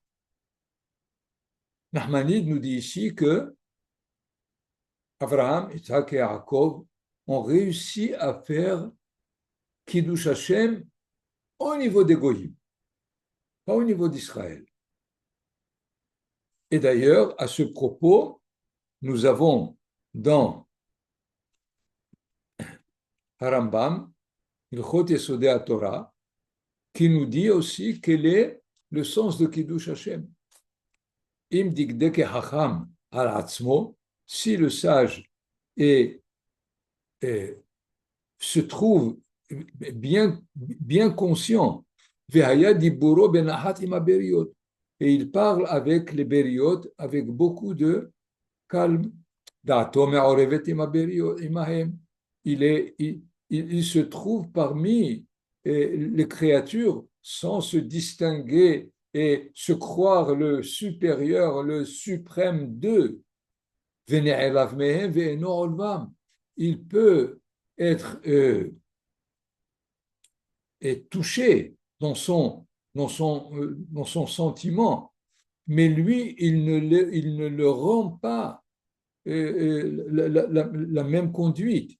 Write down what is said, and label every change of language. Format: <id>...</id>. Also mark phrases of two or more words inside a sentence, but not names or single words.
<fr>Nahmanide nous dit ici que Abraham, Isaac et Yaakov ont réussi à faire</fr> <he>קידוש השם</he> <fr>au niveau des Goyim, pas au niveau d'Israël. Et d'ailleurs, à ce propos, nous avons dans Harambam, Ilchot Yesodei Torah, qui nous dit aussi quel est le sens de</fr> <he>קידוש השם. אם דקדק חכם על עצמו,</he> <fr>si le sage se trouve bien conscient,</fr> <he>והיה דיבורו בנחת עם הבריות,</he> <fr>et il parle avec les beriot avec beaucoup de calme.</fr> <he>דעתו מעורבת עם הבריות עמהם,</he> <fr>il se trouve parmi les créatures sans se distinguer et se croire le supérieur, le suprême d'eux. Il peut être touché dans son sentiment, mais lui, il ne le rend pas la même conduite.</fr>